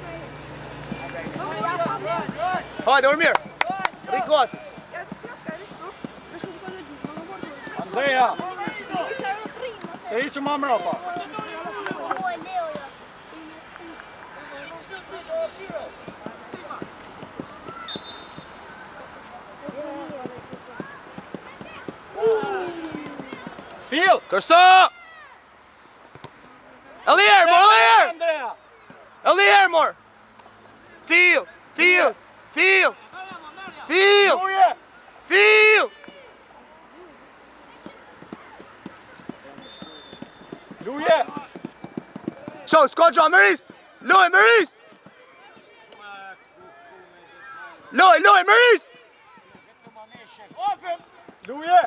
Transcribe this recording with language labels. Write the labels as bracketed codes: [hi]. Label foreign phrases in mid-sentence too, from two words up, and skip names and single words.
[sq] Hajde, Ormir! Rikot! [sv] Ja, det ser jag, det är stort. [sq] Andrea! Të hiqë më mrapa. Fil! Kërso! Edhe herë, mo, edhe herë! Andrea! Edhe herë, mor! Fil! Fil! Fil! Fil! Luje! Fil! Luje! Qo, s'ka gjo, Meris! Loj, Meris! Loj, Meris! Luje!